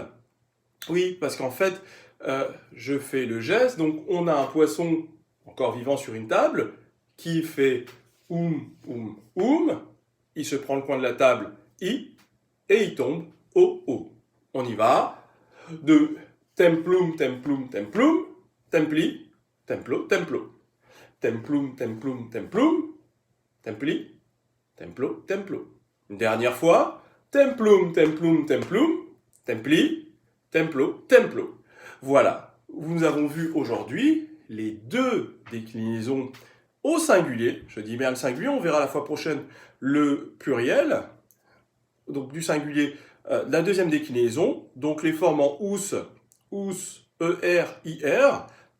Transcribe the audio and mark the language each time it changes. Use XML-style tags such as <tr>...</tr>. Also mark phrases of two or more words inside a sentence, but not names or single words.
<fr>Oui, parce qu'en fait, je fais le geste, donc on a un poisson encore vivant sur une table qui fait il se prend le coin de la table, I, et il tombe O. On y va.</fr> <la>De templum, templum, templum, templi, templo, templo. Templum, templum, templum, templi, templo, templo.</la> <fr>Une dernière fois.</fr> <la>Templum, templum, templum, templi, templo, templo.</la> <fr>Voilà. Nous avons vu aujourd'hui les deux déclinaisons au singulier. Je dis bien le singulier, on verra la fois prochaine le pluriel. Donc du singulier, la deuxième déclinaison. Donc les formes en ous, ER, IR.</fr>